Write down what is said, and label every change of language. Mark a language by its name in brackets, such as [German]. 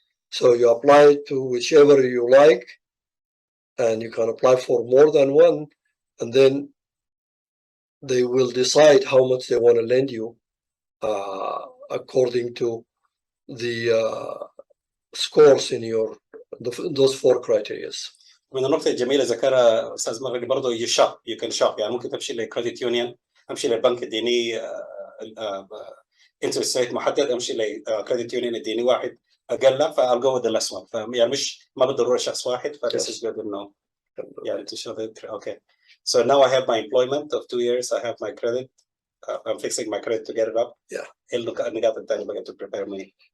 [English] So you apply to whichever you like, and you can apply for more than one, and then they will decide how much they want to lend you according to the scores in those 4 criteria. [Arabic] من النقطة الجميلة ذكرها أستاذ مغربي برضه [English] you can shop [Arabic] يعني ممكن تمشي لكريدت يونيون، أمشي للبنك اديني انترست ريت محدد، أمشي لكريدت يونيون اديني واحد أقل فأل جو ذا [English] less one. [Arabic] يعني مش ما بالضرورة شخص واحد. [English] فthis is good [Arabic] إنه يعني [English] to show that. Okay. So now I have my employment of 2 years. I have my credit. I'm fixing my credit to get it up. Yeah. [Arabic] النقاط الثانية بقى [English] to prepare me.